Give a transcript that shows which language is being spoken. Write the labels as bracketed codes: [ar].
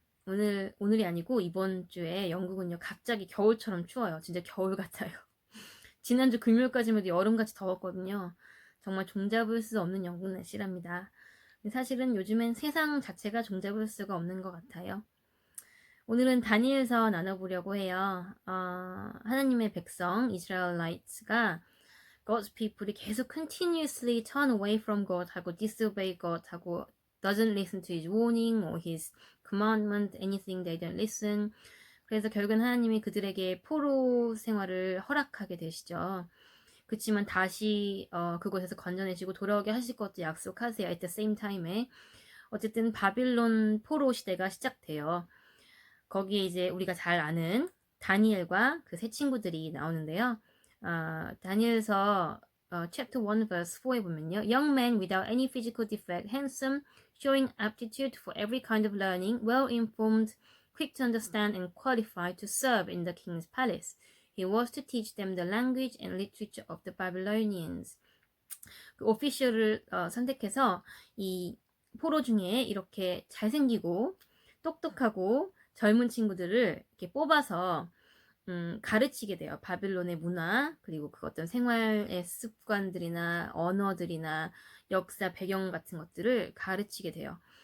[ko] 오늘이 아니고 이번 주에 영국은요, 갑자기 겨울처럼 추워요. 진짜 겨울 같아요. 지난주 금요일까지만 해도 여름같이 더웠거든요. 정말 종잡을 수 없는 영국 날씨랍니다. 사실은 요즘엔 세상 자체가 종잡을 수가 없는 것 같아요. 오늘은 다니엘서 나눠보려고 해요. 하나님의 백성, 이스라엘라이트가 [en] God's people이 계속 continuously turn away from God 하고 disobey God 하고 doesn't listen to his warning or his commandment, anything they don't listen. [ko] 그래서 결국은 하나님이 그들에게 포로 생활을 허락하게 되시죠. 그렇지만 다시 그곳에서 건져내시고 돌아오게 하실 것도 약속하세요. [en] At the same time [ko] 에 어쨌든 바빌론 포로 시대가 시작돼요. 거기에 이제 우리가 잘 아는 다니엘과 그 세 친구들이 나오는데요. 다니엘서 [en] chapter 1 verse 4 [ko] 에 보면요. [en] Young man without any physical defect, handsome, showing aptitude for every kind of learning, well informed, quick to understand and qualified to serve in the king's palace. He was to teach them the language and literature of the Babylonians. [ko] 그 오피셜을 선택해서 이 포로 중에 이렇게 잘생기고 똑똑하고 젊은 친구들을 이렇게 뽑아서 가르치게 돼요. 바빌론의 문화, 그리고 그 어떤 생활의 습관들이나 언어들이나 역사 배경 같은 것들을 가르치게 돼요.